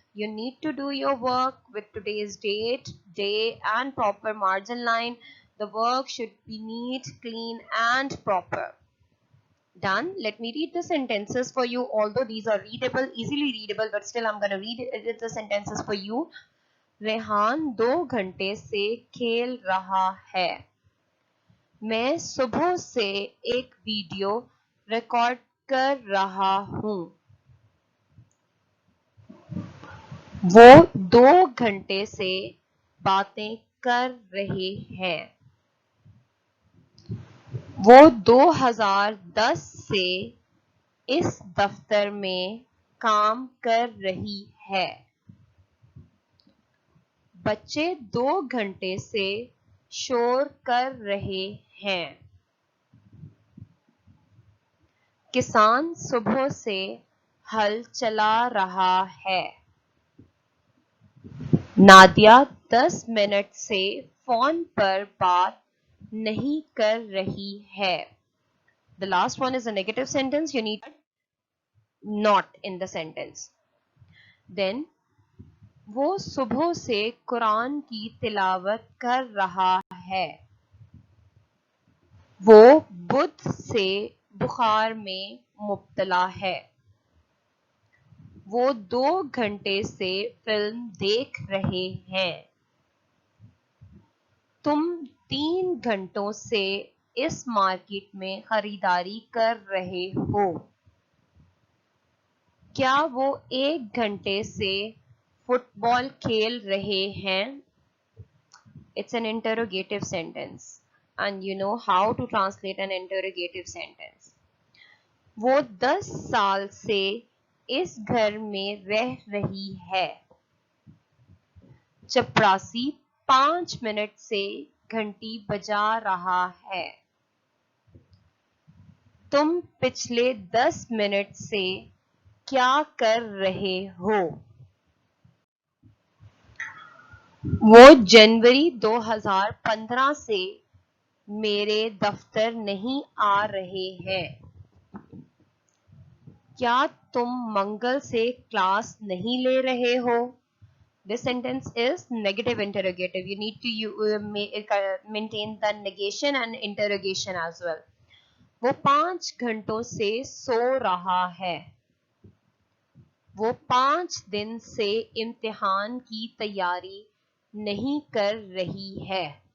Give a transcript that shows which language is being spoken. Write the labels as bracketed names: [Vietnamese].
[English] You need to do your work with today's date, day and proper margin line. The work should be neat, clean and proper. Done. Let me read the sentences for you. Although these are readable, easily readable, but still I'm going to read the sentences for you. [Hindi] Rehan 2 घंटे से खेल रहा है. मैं सुबह से एक video record कर रहा हूँ. वो 2 घंटे से बातें कर रहे हैं. वो 2010 से इस दफ्तर में काम कर रही है. बच्चे 2 घंटे से शोर कर रहे हैं. किसान सुबह से हल चला रहा है. नादिया 10 मिनट से फोन पर बात नहीं कर रही है. [English] The last one is a negative sentence. You need not in the sentence. Then [Hindi] वो सुबह से कुरान की तिलावत कर रहा है. वो बुध से बुखार में मुब्तला है. वो 2 घंटे से फिल्म देख रहे हैं. तुम 3 घंटों से इस मार्केट में खरीदारी कर रहे हो. क्या वो 1 घंटे से फुटबॉल खेल रहे हैं? [English] It's an interrogative sentence and you know how to translate an interrogative sentence. [Hindi] वो 10 साल से इस घर में रह रही है. चपरासी 5 मिनट से घंटी बजा रहा है. तुम पिछले 10 मिनट से क्या कर रहे हो? वो जनवरी 2015 से मेरे दफ्तर नहीं आ रहे हैं. क्या तुम मंगल से क्लास नहीं ले रहे हो? [English] This sentence is negative interrogative. You need to maintain the negation and interrogation as well. [Hindi] वो 5 घंटों से सो रहा है. वो 5 दिन से इम्तिहान की तैयारी नहीं कर रही है.